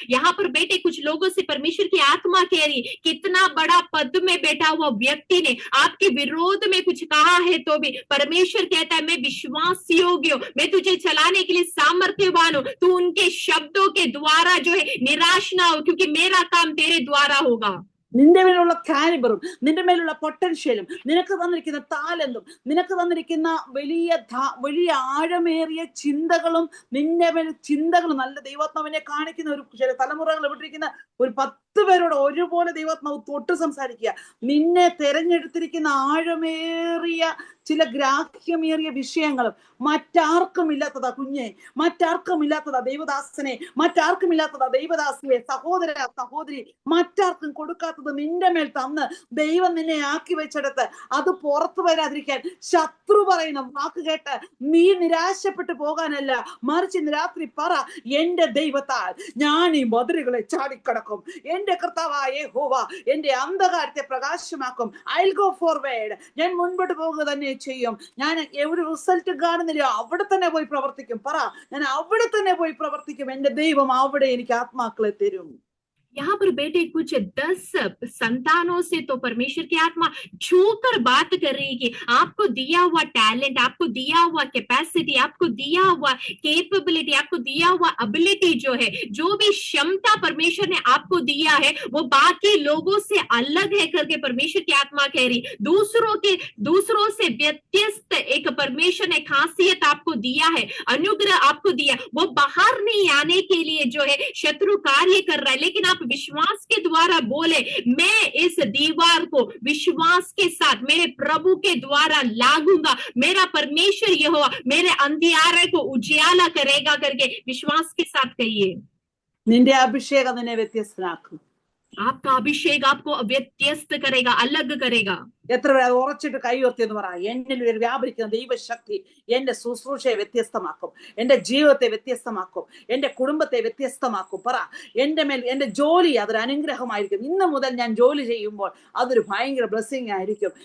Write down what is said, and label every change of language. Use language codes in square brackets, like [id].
[hi] यहाँ पर बेटे कुछ लोगों से परमेश्वर की आत्मा कह रही, कितना बड़ा पद में बैठा हुआ व्यक्ति ने आपके विरोध में कुछ कहा है तो भी परमेश्वर कहता है मैं विश्वास योग्य हूं, मैं तुझे चलाने के लिए सामर्थ्यवान हूं, तू उनके शब्दों के द्वारा जो है निराश ना हो, क्योंकि मेरा काम तेरे द्वारा होगा। [ml] നിന്റെ മേലുള്ള കാലിബറും നിന്റെ മേലുള്ള പൊട്ടൻഷ്യലും നിനക്ക് തന്നിരിക്കുന്ന താലന്തും നിനക്ക് തന്നിരിക്കുന്ന വലിയ ആഴമേറിയ ചിന്തകളും നിന്റെ മേൽ ചിന്തകളും നല്ല ദൈവാത്മാവിനെ കാണിക്കുന്ന ഒരു ചില തലമുറകൾ വിട്ടിരിക്കുന്ന ഒരു 10 പേരോട് ഒരുപോലെ ദൈവാത്മാവ് തൊട്ട് സംസാരിക്കുക. നിന്നെ തെരഞ്ഞെടുത്തിരിക്കുന്ന ആഴമേറിയ ചില ഗ്രാഹ്യമേറിയ വിഷയങ്ങളും മറ്റാർക്കും ഇല്ലാത്തതാ കുഞ്ഞെ, മറ്റാർക്കും ഇല്ലാത്തതാ ദൈവദാസനെ, മറ്റാർക്കും ഇല്ലാത്തതാ ദൈവദാസിയെ, സഹോദര സഹോദരി, മറ്റാർക്കും കൊടുക്കാത്തത് നിന്റെ മേൽ തന്ന് ദൈവം നിന്നെ ആക്കി വെച്ചെടുത്ത് അത് പുറത്തു വരാതിരിക്കാൻ ശത്രു പറയുന്ന വാക്ക് കേട്ട് നീ നിരാശപ്പെട്ടു പോകാനല്ല, മറിച്ച് ഇന്ന് രാത്രി പറ, എന്റെ ദൈവത്താൽ ഞാൻ ഈ മതിലുകളെ ചാടിക്കടക്കും, എന്റെ കർത്താവായ യഹോവ എന്റെ അന്ധകാരത്തെ പ്രകാശമാക്കും. [en] I will go forward, [ml] ഞാൻ മുൻപോട്ട് പോകുക തന്നെ ചെയ്യും. ഞാൻ ഒരു റിസൾട്ട് കാണുന്നില്ല, അവിടെ തന്നെ പോയി പ്രവർത്തിക്കും. പറ, ഞാൻ അവിടെ തന്നെ പോയി പ്രവർത്തിക്കും. എന്റെ ദൈവം അവിടെ എനിക്ക് ആത്മാക്കളെ തരും. [hi] यहाँ पर बेटे कुछ 10 संतानों से तो परमेश्वर की आत्मा छूकर बात कर रही है कि आपको दिया हुआ टैलेंट, आपको दिया हुआ कैपेसिटी, आपको दिया हुआ कैपेबिलिटी, आपको दिया हुआ एबिलिटी जो है, जो भी क्षमता परमेश्वर ने आपको दिया है वो बाकी लोगों से अलग है करके परमेश्वर की आत्मा कह रही। दूसरों से व्यत्यस्त एक परमेश्वर ने खासियत आपको दिया है, अनुग्रह आपको दिया, वो बाहर नहीं आने के लिए जो है शत्रु कार्य कर रहा है, लेकिन आप विश्वास के द्वारा बोले मैं इस दीवार को विश्वास के साथ मेरे प्रभु के द्वारा लागूंगा, मेरा परमेश्वर यहोवा मेरे अंधियारे को उजियाला करेगा करके विश्वास के साथ कहिए। [ml] നിന്റെ അഭിഷേകം നിന്നെ വ്യത്യസ്തനാക്കും. [hi] आपका अभिषेक आपको व्यत्यस्त करेगा, अलग करेगा। [ml] എത്ര പേര് അത് ഉറച്ചിട്ട് കൈ ഉയർത്തിയെന്ന് പറ, എന്നിൽ വ്യാപരിക്കുന്ന ദൈവശക്തി എന്റെ ശുശ്രൂഷയെ വ്യത്യസ്തമാക്കും, എന്റെ ജീവിതത്തെ വ്യത്യസ്തമാക്കും, എന്റെ കുടുംബത്തെ വ്യത്യസ്തമാക്കും. പറ, എന്റെ മേൽ എന്റെ ജോലി അതൊരു അനുഗ്രഹമായിരിക്കും. ഇന്ന് മുതൽ ഞാൻ ജോലി ചെയ്യുമ്പോൾ അതൊരു ഭയങ്കര ബ്ലെസ്സിങ് ആയിരിക്കും.